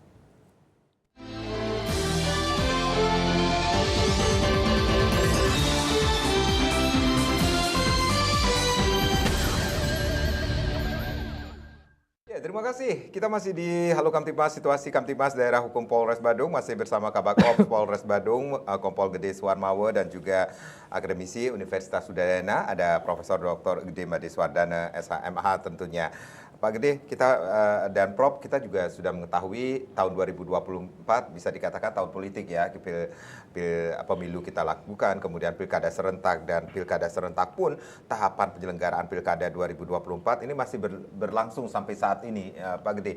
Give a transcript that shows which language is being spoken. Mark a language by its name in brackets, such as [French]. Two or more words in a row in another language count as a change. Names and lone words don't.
[Indonesian] Terima kasih. Kita masih di Halo Kamtibmas, situasi Kamtibmas Daerah Hukum Polres Badung, masih bersama Kabag Ops Polres Badung, Kompol Gede Suwarmawe dan juga akademisi Universitas Udayana, ada Profesor Dr. Gede Madiswardana SHMH tentunya. Pak Gede, kita dan Prof, kita juga sudah mengetahui tahun 2024 bisa dikatakan tahun politik ya, pemilu kita lakukan, kemudian pilkada serentak, dan pilkada serentak pun tahapan penyelenggaraan pilkada 2024 ini masih berlangsung sampai saat ini, Pak Gede.